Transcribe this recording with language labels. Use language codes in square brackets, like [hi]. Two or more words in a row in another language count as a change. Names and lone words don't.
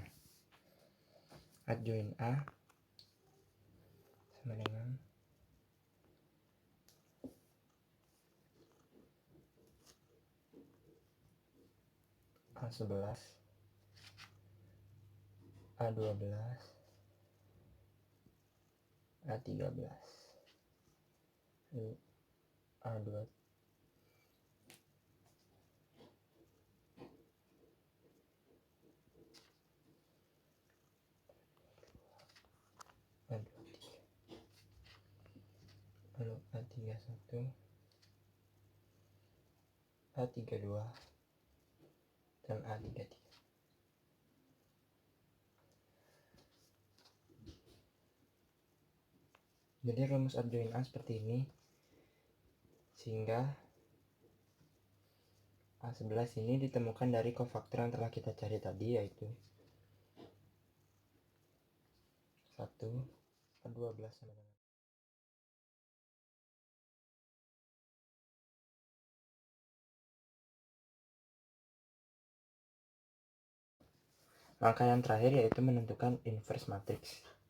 [id] Adjoin A sama dengan A11, A12, A13, A2, A23, lalu A31, A32, dan A33. Jadi rumus adjoin A seperti ini, sehingga A11 ini ditemukan dari kofaktor yang telah kita cari tadi, yaitu 1, A12 sama dengan langkah yang terakhir, yaitu menentukan [en] inverse matrix.